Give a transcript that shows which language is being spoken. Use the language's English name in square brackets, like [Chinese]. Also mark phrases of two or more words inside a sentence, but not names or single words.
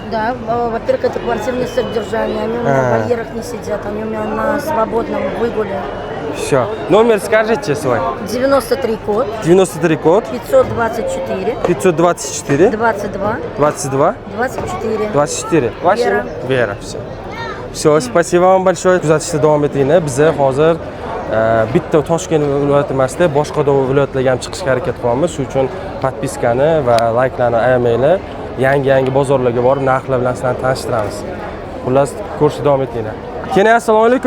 [Russian] Да, во-первых, это квартирное содержание, они у меня в вольерах не сидят, они у меня на свободном выгуле. Все. Номер скажите свой. 93 код, 93 код, 524, 524, 22, 22, 24. 24. Вера. Вера, все. Все, спасибо вам большое. [Uzbek] Kuzatishda davom etinglar. Biz hozir bitta Toshkent viloyati emasda, boshqa viloyatlarga ham chiqishga harakat qilyapmiz. Shuning uchun podpiskani va layklarni ayamanglar. Yangi bozorlarga borib, narxlar bilan sizlarni tanishtiramiz. Xullas, ko'rishda davom etinglar. Keyin assalomu alaykum.